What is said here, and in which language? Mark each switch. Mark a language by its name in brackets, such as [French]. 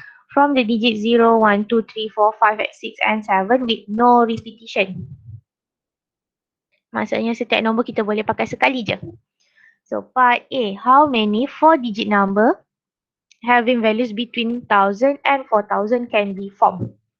[English] From the digit 0, 1, 2, 3, 4, 5, 6 and 7 with no repetition. [Malay] Maksudnya setiap nombor kita boleh pakai sekali je. [English] So, part A. How many 4-digit number having values between 1000 and 4000 can be formed?